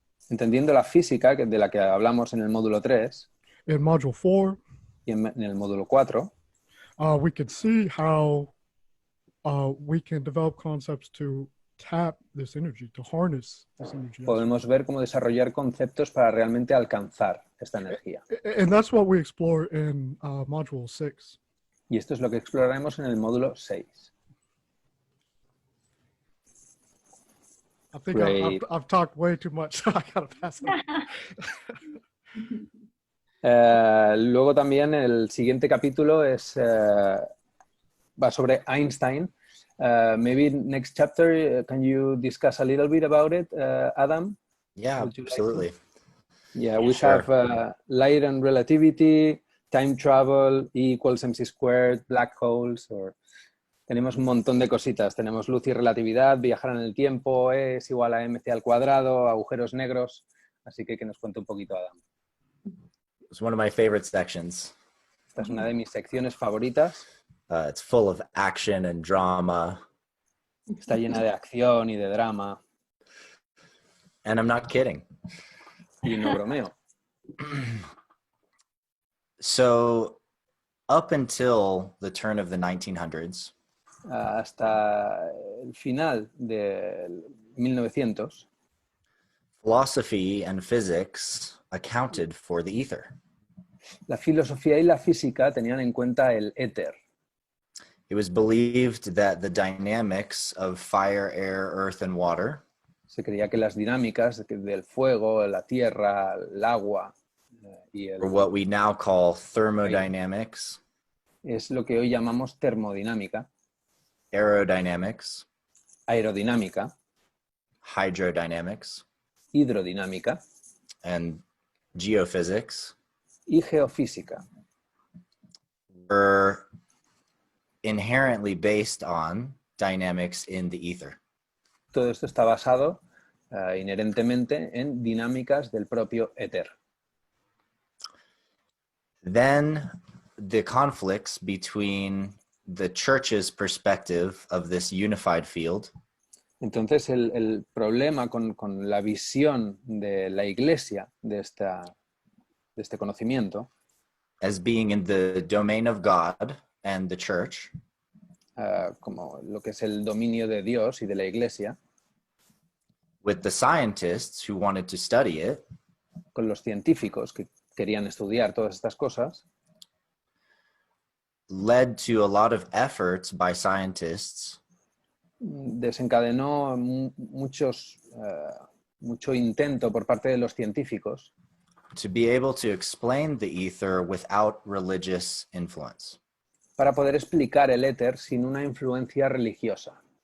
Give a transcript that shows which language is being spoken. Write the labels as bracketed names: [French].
[Spanish] Entendiendo la física de la que hablamos en el módulo 3 [English] in Module 4, [Spanish] y en el módulo 4, [English] we can see how we can develop concepts to tap this energy, to harness this energy. [Spanish] podemos ver cómo desarrollar conceptos para realmente alcanzar esta energía. [English] And that's what we explore in Module 6. [Spanish] Y esto es lo que exploraremos en el módulo 6. [English] I think Great. I've talked way too much, so I gotta pass it on. [Spanish] Luego también el siguiente capítulo va sobre Einstein. [English] Maybe next chapter, can you discuss a little bit about it, Adam? Yeah, Would you like absolutely. to? Yeah, we Sure. have light and relativity, time travel, E equals mc squared, black holes, [Spanish] tenemos un montón de cositas. Tenemos luz y relatividad, viajar en el tiempo, E es igual a mc al cuadrado, agujeros negros. Así que nos cuente un poquito, Adam. [English] It's one of my favorite sections. [Spanish] Esta es una de mis secciones favoritas. [English] It's full of action and drama. [Spanish] Está llena de acción y de drama. [English] And I'm not kidding. [Spanish] Y no bromeo. [English] So up until the turn of the 1900s, [Spanish] Hasta el final de 1900, [English] philosophy and physics accounted for the ether. [Spanish] la filosofía y la física tenían en cuenta el éter. [English] It was believed that the dynamics of fire, air, earth, and water [Spanish] Se creía que las dinámicas del fuego, la tierra, el agua y [English] or what we now call thermodynamics, [Spanish] es lo que hoy llamamos termodinámica, [English] aerodynamics, [Spanish] aerodinámica, [English] hydrodynamics, [Spanish] hidrodinámica [English] and geophysics [Spanish] y geofísica. [English] were inherently based on dynamics in the ether. [Spanish] Todo esto está basado inherentemente en dinámicas del propio éter. [English] Then the conflicts between the church's perspective of this unified field [Spanish] Entonces el problema con la visión de la Iglesia de este conocimiento, [English] as being in the domain of God and the church, [Spanish] como lo que es el dominio de Dios y de la Iglesia, [English] with the scientists who wanted to study it, [Spanish] con los científicos que querían estudiar todas estas cosas, [English] led to a lot of efforts by scientists [Spanish] desencadenó mucho intento por parte de los científicos [English] to be able to explain the ether without religious influence. [Spanish] para poder explicar el éter sin una influencia religiosa.